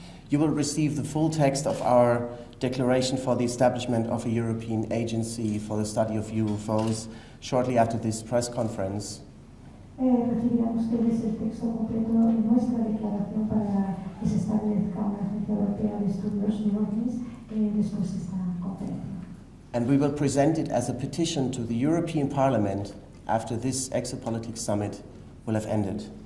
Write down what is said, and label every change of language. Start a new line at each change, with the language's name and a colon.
English: You will receive the full text of our declaration for the establishment of a European agency for the study of UFOs shortly after this press conference.
Spanish: Recibirán ustedes el texto completo de nuestra declaración para que se establezca una agencia europea de estudios de ovnis después de esta conferencia.
English: and we will present it as a petition to the European Parliament after this Exopolitik Summit will have ended.